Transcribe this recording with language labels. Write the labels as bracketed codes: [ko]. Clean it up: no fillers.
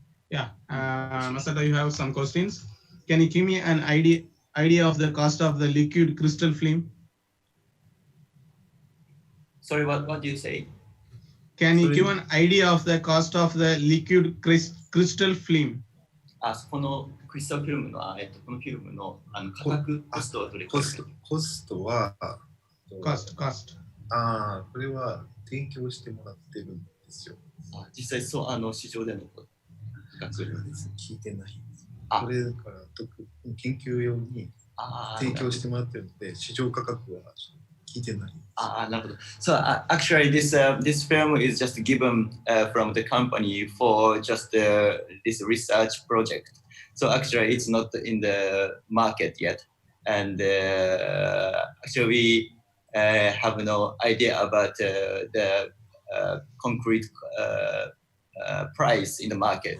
[en] Yeah, Masato, you have some questions. Can you give me an idea of the cost of the liquid crystal film? Sorry, what do you say? Can you give an idea of the cost of the liquid crystal film? [ja] このクリスタルフィルムの、このフィルムの価格、コストはどれくらいですか？コストは、 [en] cost。 [ja] これは提供してもらってるんですよ。実際そう市場での価格です聞いてないんです。これだから研究用に提供してもらってるので市場価格は聞いてない。なるほど。 [en] So actually, this film is just given from the company for just this research project. So actually, it's not in the market yet, and actually, we have no idea about the concrete price in the market.